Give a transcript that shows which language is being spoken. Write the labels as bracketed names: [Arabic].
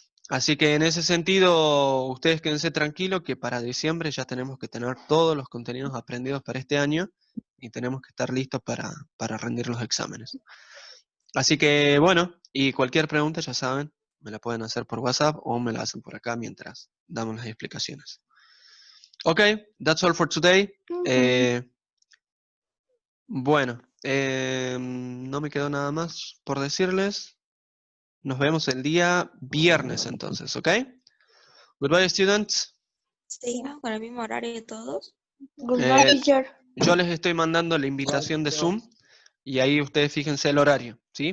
[Spanish] Así que en ese sentido, ustedes quédense tranquilos que para diciembre ya tenemos que tener todos los contenidos aprendidos para este año y tenemos que estar listos para rendir los exámenes. Así que bueno, y cualquier pregunta ya saben, me la pueden hacer por WhatsApp o me la hacen por acá mientras damos las explicaciones. [English] Okay, that's all for today. [Spanish] Bueno, no me quedó nada más por decirles. Nos vemos el día viernes entonces, ¿ok? [English] Goodbye, students. [Spanish] ¿Seguimos con el mismo horario de todos? [English] Goodbye, Eh, teacher. [Spanish] Yo les estoy mandando la invitación de Zoom y ahí ustedes fíjense el horario, ¿sí?